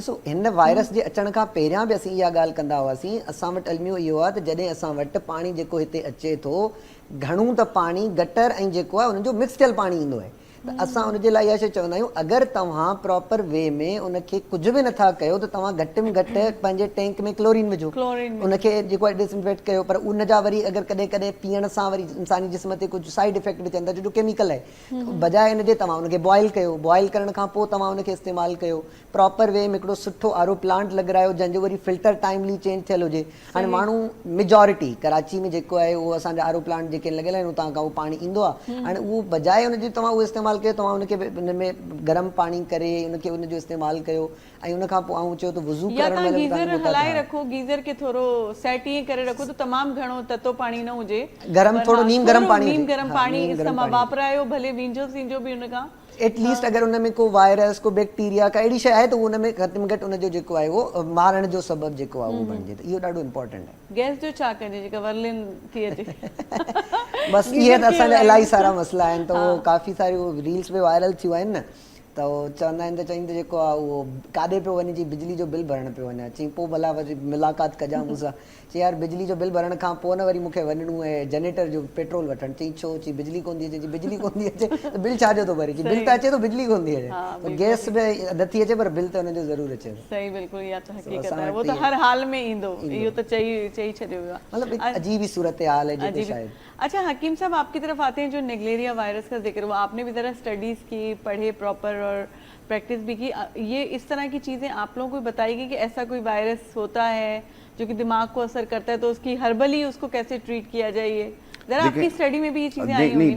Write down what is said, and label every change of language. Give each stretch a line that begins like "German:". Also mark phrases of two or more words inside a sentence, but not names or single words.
Sindhi: ॾिसो हिन वायरस जे अचण खां पहिरियां बि असीं इहा ॻाल्हि कंदा हुआसीं। असां वटि अलमियो इहो आहे त जॾहिं असां वटि पाणी जेको हिते अचे थो घणो त पाणी गटर ऐं जेको आहे उनजो मिक्स थियल पाणी ईंदो आहे त असां उनजे लाइ इहा शइ चवंदा आहियूं अगरि तव्हां
English: proper way
Sindhi: में उनखे कुझु बि नथा कयो त तव्हां घटि में घटि पंहिंजे टैंक में क्लोरीन विझो, उनखे जेको आहे डिसइंफेक्ट कयो। पर उन जा वरी अगरि कॾहिं कॾहिं पीअण सां वरी इंसानी जिस्म ते कुझु
English: side effect
Sindhi: बि थियनि था जो केमिकल आहे। बजाए इन जे तव्हां उनखे बॉइल कयो, बॉइल करण खां पोइ तव्हां उनखे इस्तेमालु कयो।
English: proper way
Sindhi: में हिकिड़ो सुठो
English: RO plant
Sindhi: लॻारायो जंहिंजो वरी
English: filter timely change
Sindhi: थियल हुजे। हाणे माण्हू मेजॉरिटी कराची में जेको आहे उहो असांजा
English: RO plant
Sindhi: जेके लॻियल आहिनि उतां खां उहो पाणी ईंदो आहे। हाणे उहो बजाए उनजी तव्हां उहो इस्तेमालु कयो तव्हां उनखे उन में गरम पाणी करे उनखे उनजो इस्तेमालु कयो ऐं उन खां पोइ ऐं चयो त वुज़ू या करण तव्हां महिल गीज़र तव्हांखे हलाए रखो, गीज़र खे थोरो सेट ईअं करे रखो त तमामु घणो ततो पाणी न हुजे, गरम थोरो नीम गरम पाणी नीम हुजे। गरम हा, पाणी नीम गरम इस्तेमालु पाणी। वापरायो भले वींझो सींझो बि उन खां एटलीस्ट अगरि उन में को वायरस को बैक्टीरिया का अहिड़ी शइ आहे त उन में घटि में घटि उनजो जेको आहे उहो मारण जो सबबु जेको आहे उहो बणिजे त इहो ॾाढो इम्पोर्टेंट आहे। गैस जो छा कजे जेका वर्लिन थी अचे बसि इहे त असांजा इलाही सारा मसइला आहिनि त उहो काफ़ी सारियूं रील्स बि वायरल थियूं आहिनि न त उहो चवंदा आहिनि त चवनि त जेको आहे उहो काॾे पियो वञे चई बिजली जो बिल भरणु पियो वञा चई पोइ भला वरी मुलाक़ात कजां मूंसां चई यार बिजली जो बिल भरण खां पोइ न वरी मूंखे वञिणो आहे जनरेटर जो पेट्रोल वठणु चई छो चई बिजली कोन थी अचे चई बिजली कोन थी अचे त बिल छाजो थो भरे चई बिल त अचे थो बिजली कोन थी अचे त गैस बि नथी अचे पर बिल त हुनजो ज़रूरु अचे। सही बिल्कुल इहा त हक़ीक़त आहे वो तो हर हाल में ईंदो इहो त चई छॾियो वियो आहे।
Hindi: मतलब एक अजीब ही सूरत हाल है जो शायद। अच्छा हकीम साहब आपकी तरफ आते हैं जो नेग्लेरिया वायरस का जिक्र हुआ आपने भी ज़रा स्टडीज़ की पढ़े प्रॉपर और प्रैक्टिस भी की ये इस तरह की चीज़ें आप लोगों को बताएगी कि ऐसा कोई वायरस होता है जो कि दिमाग को असर करता है तो उसकी हर्बली उसको कैसे ट्रीट किया जाए ज़रा आपकी स्टडी में भी ये चीज़ें आई होंगी ना?